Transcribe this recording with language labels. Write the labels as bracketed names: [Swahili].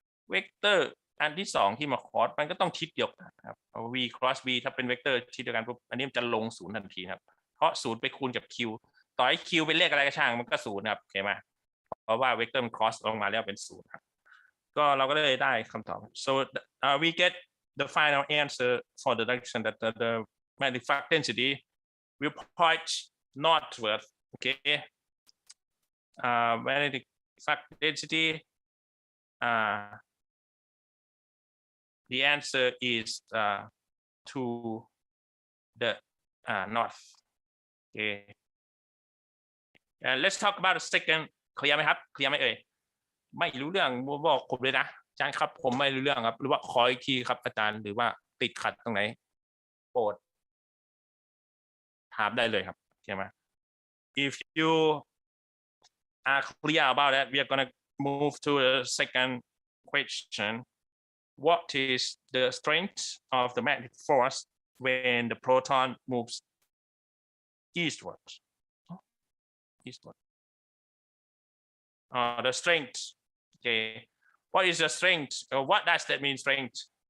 [Thai] เวกเตอร์อันที่2ที่มาคอร์สมันก็ต้องทิศเดียวกันครับ v cross v ถ้าเป็นเวกเตอร์ทิศเดียวกันปุ๊บอันนี้มันจะลง0ทันทีครับเพราะ0ไปคูณกับ q ต่อให้ q เป็นเลขอะไรก็ช่างมันก็0ครับโอเคไหมเพราะว่าเวกเตอร์มัน cross ลงมาแล้วเป็น0ครับก็เราก็เลยได้คำตอบ so we get the final answer for the direction that the magnetic flux density will point northward. [English] Okay, magnetic flux density. The answer is to the north. Okay. Let's talk about the second. [Thai] เคลียร์ไหมครับเคลียร์ไหมเอ่ยไม่รู้เรื่องบอกผมเลยนะอาจารย์ครับผมไม่รู้เรื่องครับหรือว่าขออีกทีครับอาจารย์หรือว่าติดขัดตรงไหนโปรดถามได้เลยครับใช่ไหม If you are clear about that, we are gonna move to the second question. [English] What is the strength of the magnetic force when the proton moves eastward? Eastward. The strength. Okay. What is the strength? What does that mean, strength?